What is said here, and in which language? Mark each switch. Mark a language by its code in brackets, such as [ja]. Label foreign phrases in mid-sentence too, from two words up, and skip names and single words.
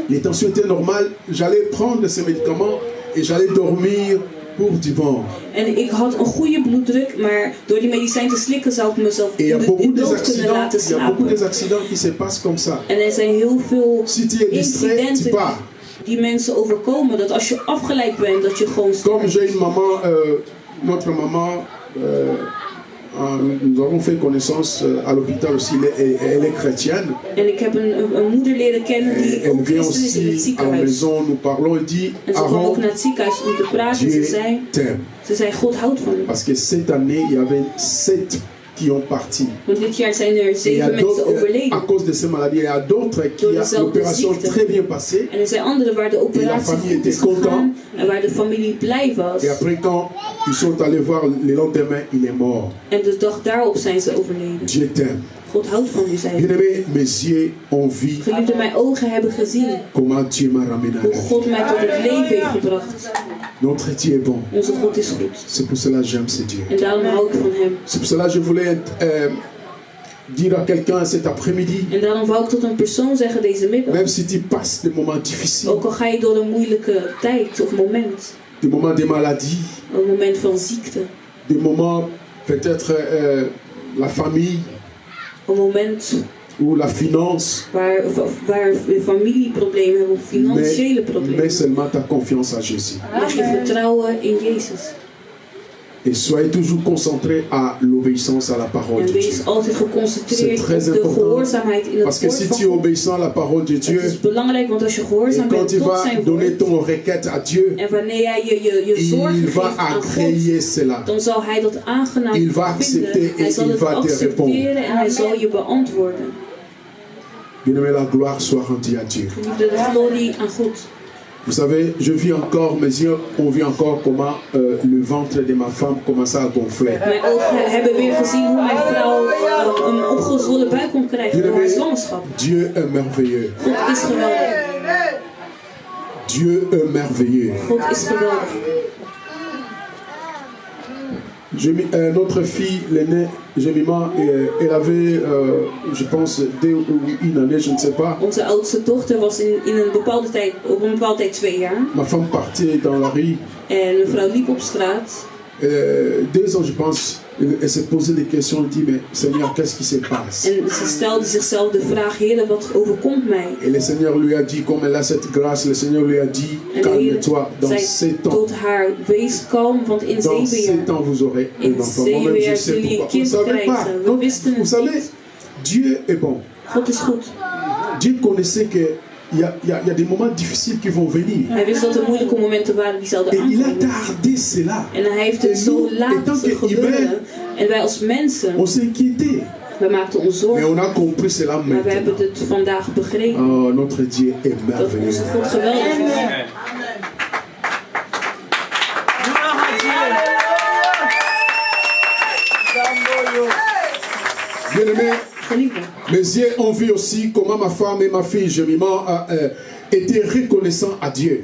[fr] Les tensions étaient normales. J'allais prendre ces médicaments et j'allais dormir pour du bon. [nl] En ik had een goede bloeddruk, maar door die medicijn te slikken zou ik mezelf [fr] Et il y a [nl] in [fr] beaucoup [nl] dood [fr] des [nl] kunnen laten [fr] accidents, il y a beaucoup [nl] slapen. [fr] des accidents qui se passent comme ça. [nl] En er zijn heel veel [fr] Si tu es distrait, tu [nl] incidenten [fr] pars. [nl] die mensen overkomen. Dat als je afgeleid bent, dat je gewoon [fr] Comme [nl] sterft. [fr] j'ai une maman, notre maman, nous avons fait connaissance à l'hôpital aussi, elle est chrétienne. [nl] En ik heb een moeder leren kennen die [fr] Elle [nl] ook [fr] vient [nl] christen is in het [fr] aussi à la [nl] ziekenhuis. [fr] maison, nous parlons, elle dit, [nl] En ze kwam ook [fr] Aaron, [nl] naar het ziekenhuis om te praten. [fr] Dieu [nl] Ze [fr] t'aime. [nl] zei, God houdt van je. [fr] Parce que cette année, il y avait 7 qui ont parti. [nl] Want dit jaar zijn er [fr] Et il y a [nl] 7 mensen [fr] d'autres, à [nl] overleden. [fr] cause de ces maladies, il y a d'autres qui [nl] Door [fr] ont [nl] dezelfde [fr] l'opération [nl] ziekte. [fr] très bien passée. [nl] En er zijn anderen waar de operatie [fr] famille [nl] goed is [fr] était content. [nl] gegaan en waar de familie blij was. [fr] Et après, quand ils sont allés voir le lendemain, il est mort. [nl] En de dag daarop zijn ze overleden. [fr] Dieu t'aime. [nl] God houdt van u, zei hij. [fr] Bien-aimé, mes yeux ont vu [nl] Geliefde, mijn ogen hebben gezien [fr] comment Dieu m'a ramené à [nl] hoe [fr] la vie. [nl] God mij tot het leven heeft gebracht. [fr] Notre Dieu est bon. [nl] Onze God is goed. [fr] C'est pour cela que j'aime ce Dieu. [nl] En daarom hou ik van hem. [fr] C'est pour cela que je voulais dire à quelqu'un cet après-midi, [nl] En daarom wou ik tot een persoon zeggen deze middag. [fr] même si tu passes des moments difficiles, [nl] Ook al ga je door een moeilijke tijd of moment. [fr] des moments de maladie, [nl] Een moment van ziekte. [fr] des moments peut-être la famille [nl] Een moment [fr] ou la finance, [nl] waar we familieproblemen hebben of financiële [fr] mais [nl] problemen. [fr] seulement ta confiance à Jésus. [nl] Leg je vertrouwen in Jezus. [fr] Et soyez toujours concentrés à l'obéissance à la parole [nl] En [fr] de Dieu. [nl] wees altijd geconcentreerd [fr] C'est très [nl] op de [fr] important. [nl] gehoorzaamheid in [fr] Parce [nl] het [fr] que si [nl] woord [fr] tu [nl] van [fr] es [nl] God. [fr] obéissant à la parole de Dieu, [nl] Het is belangrijk, want als je [fr] et [nl] gehoorzaam [fr] quand [nl] bent [fr] tu [nl] tot [fr] vas [nl] zijn [fr] donner [nl] woord, [fr] ton requête à Dieu, [nl] en wanneer jij je zorgen [fr] il [nl] geeft [fr] va [nl] aan God, [fr] agréer cela. [nl] dan zal hij dat aangenaam [fr] Il va accepter [nl] vinden. Hij [fr] et [nl] zal [fr] il [nl] het [fr] va te [nl] accepteren en hij zal je beantwoorden. [fr] Bien-aimé, la gloire soit rendue à Dieu. [nl] Geliefde, de glorie aan God. [fr] Vous savez, je vis encore, mes yeux ont vu encore comment le ventre de ma femme commençait à gonfler. [nl] Mijn ogen hebben weer gezien hoe mijn vrouw een opgezwollen buik kon krijgen door haar zwangerschap. [fr] Dieu est merveilleux. [nl] God is geweldig. [fr] Dieu est merveilleux. [nl] God is geweldig. [fr] Notre fille, l'aînée, Jemima, elle avait, je pense, 2 ou 1 année, je ne sais pas. [nl] Onze oudste dochter was in een bepaalde tijd, op een bepaalde tijd 2 jaar. [fr] Ma femme partait dans la rue [nl] En mijn vrouw liep op straat. [fr] 2 ans, je pense, elle s'est posé des questions, elle dit, mais Seigneur, qu'est-ce qui se passe? [nl] En ze stelde zichzelf de vraag, Heer, wat overkomt mij? [fr] Et le Seigneur lui a dit, comme elle a cette grâce, le Seigneur lui a dit, calme-toi, dans 7 ans. [nl] Tot haar, wees kalm, want in [fr] Dans 7 7 ans, vous aurez un enfant. Moi-même, je sais pourquoi. Vous ne savez pas. Donc, vous savez, Dieu est bon. [nl] God is goed. [fr] Dieu connaissait que il y a des moments difficiles qui vont venir. [nl] Hij wist dat er moeilijke momenten waren die zouden [fr] Et il a [nl] aankomen. [fr] tardé cela. [nl] En hij heeft het zo laten gebeuren. En wij als mensen, [fr] On s'inquiétait. [nl] wij maakten ons [fr] Mais [nl] zorgen. [fr] on a compris cela [nl] Maar we [fr] maintenant. [nl] hebben het vandaag begrepen. [fr] Oh, notre Dieu est [nl] Dat [fr] merveilleux. [nl] onze God geweldig is. [fr] Bien-aimé, [nl] Geliefde, [fr] mes yeux ont vu aussi comment ma femme et ma fille Jérémie étaient reconnaissants à Dieu.